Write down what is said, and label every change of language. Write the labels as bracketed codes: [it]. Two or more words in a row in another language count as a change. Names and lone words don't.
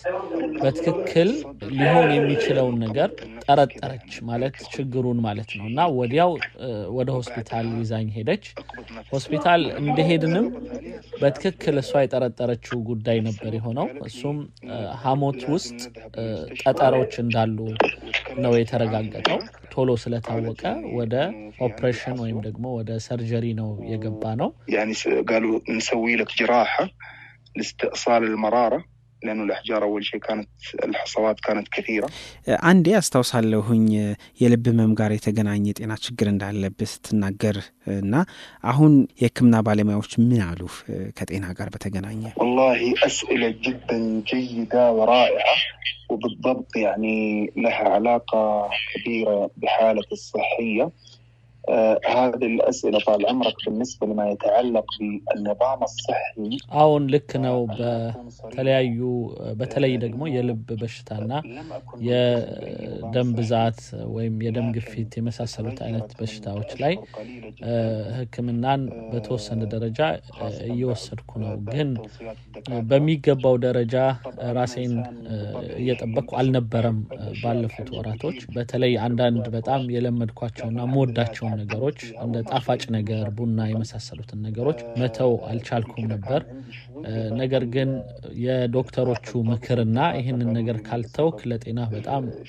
[am] በትክክል ሊሆን የሚችለው ነገር ጠረጠረች ማለት ችግሩን ማለት ነውና ወዲያው ወደ ሆስፒታል ይዛኝ ሄደች። ሆስፒታል እንደሄድንም በትክክል እሷ የጠረጠረችው ጉዳይ ነበር የሆነው። እሱም ሐሞት ውስጥ ጠጠሮች እንዳሉ ነው የተረጋገጠው። ቶሎ ስለታወቀ ወደ ኦፕሬሽን ወይም ደግሞ ወደ ሰርጀሪ ነው የገባ ነው። [ar] يعني قالوا نسوي لك جراحة لاستئصال المرارة لأنه الأحجار أول شيء كانت الحصوات كانت كثيرة. [am] አንዴ አስታውሳለሁኝ የልብ ህመም ጋር የተገናኘ ጤና ችግር እንዳለብህ ስትናገር እና አሁን የህክምና ባለሙያዎች ምን አሉ ከጤና ጋር በተገናኘ? [ar] والله أسئلة جدا جيدة ورائعة وبالضبط يعني لها علاقة كبيرة بحالة الصحية. هذه الأسئلة طال عمرك بالنسبة لما يتعلق بالنظام الصحي [am] አሁን ልክ ነው በተለያዩ በተለይ ደግሞ የልብ በሽታና የደም ብዛት ወይም የደም ግፊት የመሳሰሉት አይነት በሽታዎች ላይ ህክምናን በተወሰነ ደረጃ እየወሰድኩ ነው ግን በሚገባው ደረጃ ራሴን እየጠበቅኩ አልነበረም ባለፉት ወራቶች በተለይ አንዳንድ በጣም የለመድኳቸውና ሞዳቸው ነገሮች እንደ ጣፋጭ ነገር ቡና የመሳሰሉት ነገሮች መተው አልቻልኩም ነበር ነገር ግን የዶክተሮቹ ምክርና ይሄንን ነገር ካልተውክ ለጤና በጣም